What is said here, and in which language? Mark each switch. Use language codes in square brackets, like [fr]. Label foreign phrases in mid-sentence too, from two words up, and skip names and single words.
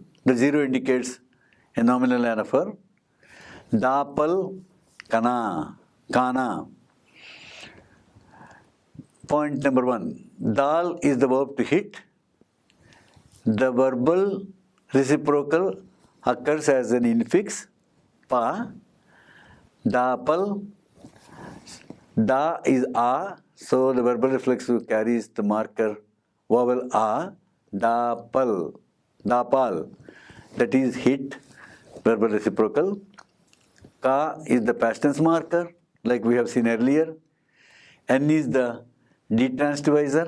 [en] The zero indicates a nominal anaphor. Dapal, kana, kana. Point number one. Dal is the verb to hit. The verbal reciprocal occurs as an infix, pa. Dapal, da is a, so the verbal reflexive carries the marker vowel a. Dapal, dapal, that is hit, verbal reciprocal. Ka is the past tense marker, like we have seen earlier. N is the detransitivizer.